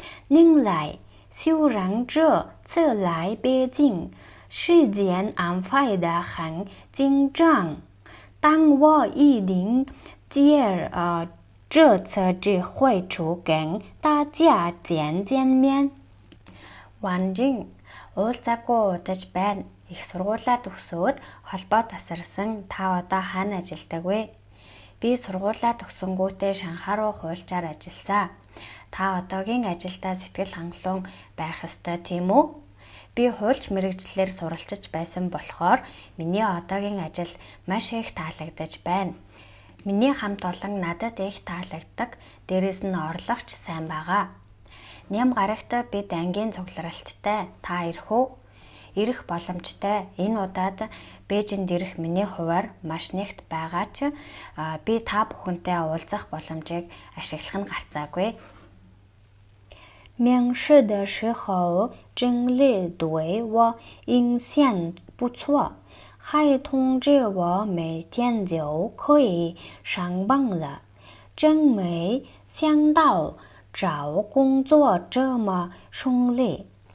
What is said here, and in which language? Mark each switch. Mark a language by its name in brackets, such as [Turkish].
[Chinese] 能来，虽然这次来北京时间安排得很紧张，但我一定借这次机会去跟大家见见面。 [Mongolian] 婉静，уулзаагүй удаж байна. Их сургуулаа төгсөөд холбоо тасарсан. Та одоо хаана ажилладаг вэ? Би сургуулаа төгсөнгүүтээ Шанхай руу хуульчаар ажилласан. Та одоогийн ажилдаа сэтгэл хангалуун байх ёстой тийм үү? Би хуульч мэргэжлэлээр суралцж байсан болохоор миний одоогийн ажил маш их таалагдаж байна. Миний хамт олон надад их таалагддаг. Дээрээс нь орлогч сайн байгаа. Ням гарагт бид ангийн цугларалттай. Та ирэх үү? ирэх боломжтой. Энэ удаад Бээжинд ирэх миний хуваар маш нэгт байгаа ч би та бүхэнтэй уулзах боломжийг ашиглах нь гарцаагүй. [Chinese] 面试的时候真力对我印象不错，还通知我每天就可以上班了。真没想到找工作这么顺利。